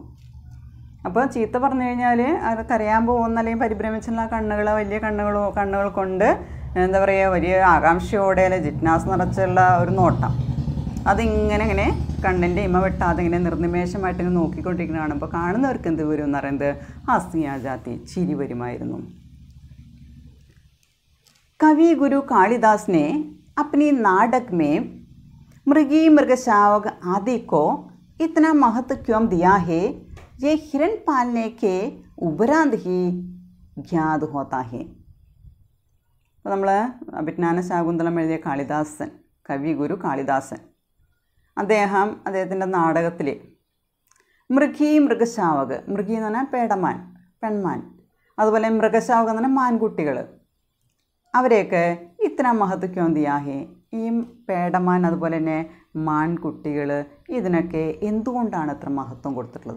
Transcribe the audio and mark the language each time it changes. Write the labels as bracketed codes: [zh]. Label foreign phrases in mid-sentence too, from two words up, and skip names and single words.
[ml] അപ്പോൾ ചീത്ത പറഞ്ഞു കഴിഞ്ഞാൽ അത് കരയാൻ പോകുന്ന അല്ലെങ്കിൽ പരിഭ്രമിച്ചുള്ള കണ്ണുകൾ, വലിയ കണ്ണുകൾ കൊണ്ട് എന്താ പറയുക വലിയ ആകാംക്ഷയോടെ അല്ലെ ജിജ്ഞാസ നിറച്ചുള്ള ഒരു നോട്ടം, അതിങ്ങനെ കണ്ണിൻ്റെ ഇമ വെട്ടാതെ ഇങ്ങനെ നിർനിമേഷമായിട്ട് ഇങ്ങനെ നോക്കിക്കൊണ്ടിരിക്കുന്ന കാണുമ്പോൾ കാണുന്നവർക്ക് എന്ത് വരും എന്ന് പറയുന്നത് [hi] हँसी आ जाती, [ml] ചിരി വരുമായിരുന്നു. [hi] कवि गुरु कालिदास ने अपनी नाटक में मृगी मृगशावक आदि को इतना महत्व क्यों दिया है, ये हिरण पालने के उपरांत ही ज्ञात होता है. [ml] അപ്പോൾ നമ്മൾ അഭിജ്ഞാന ശാകുന്തളം എഴുതിയ കാളിദാസൻ, കവി ഗുരു കാളിദാസൻ, അദ്ദേഹത്തിൻ്റെ നാടകത്തിൽ മൃഗശാവക്, മൃഗി എന്ന് പറഞ്ഞാൽ പേടമാൻ, പെൺമാൻ, അതുപോലെ മൃഗശാവക് എന്ന് പറഞ്ഞാൽ മാൻകുട്ടികൾ, അവരെയൊക്കെ ഇത്ര [hi] महत्व क्यों दिया है, [ml] ഈ പേടമാൻ അതുപോലെ തന്നെ മാൻകുട്ടികൾ ഇതിനൊക്കെ എന്തുകൊണ്ടാണ് ഇത്ര മഹത്വം കൊടുത്തിട്ടുള്ളത്.